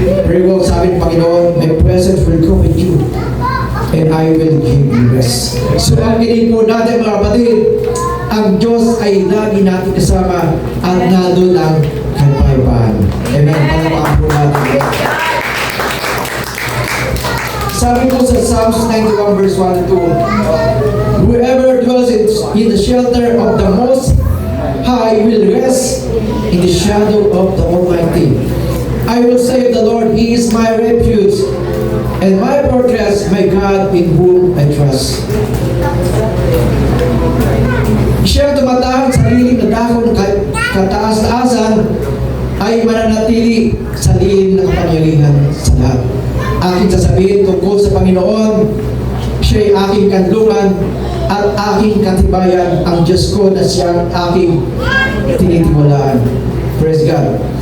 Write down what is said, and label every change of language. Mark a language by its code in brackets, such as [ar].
[en] Very well, [tl] sabi ng Panginoon, [en] "My presence will go with you and I will give you rest." [tl] So, ang kinig po natin mga kapatid, ang Diyos ay lagi natin kasama at nandun ang kapayapaan. Amen. Palapakan po natin. Sabi ko sa [en] Psalms 91 verse 1 and 2, "Whoever dwells in the shelter of the Most High will rest in the shadow of the Almighty. I will say of the Lord, He is my refuge and my fortress, my God in whom I trust." [tl] Siya tumatahak sa lilim na dahon ng kataas-taasan ay mananatili sa lilim ng kapangyarihan sa lahat. Aking sasabihin tungkol sa Panginoon, siya'y aking kanlungan at aking katibayan, ang Diyos ko na siyang aking tinitiwalaan. [en] Praise God.